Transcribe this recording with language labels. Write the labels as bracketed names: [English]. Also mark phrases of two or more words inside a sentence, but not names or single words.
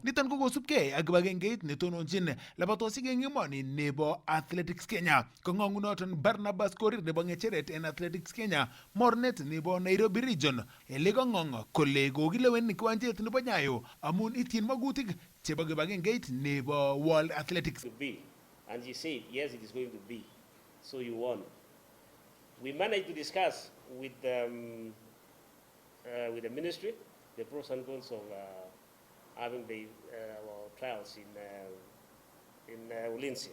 [Kalenjin] Niton ko kosubkei ak kibagengeit netononjin labatosiek en emoni nebo Athletics Kenya. Kong'ong'unoton Barnabas Korir nebo ng'echeret en Athletics Kenya mornet nebo Nairobi Region ele kong'ong kole kokilewen kiwanjet nebo Nyayo amun ityin magutik chebo kibagengeit nebo World Athletics. [English] And he said, yes, it is going to be. So you won. We managed to discuss with the ministry the pros and cons of having the trials in Ulinzi.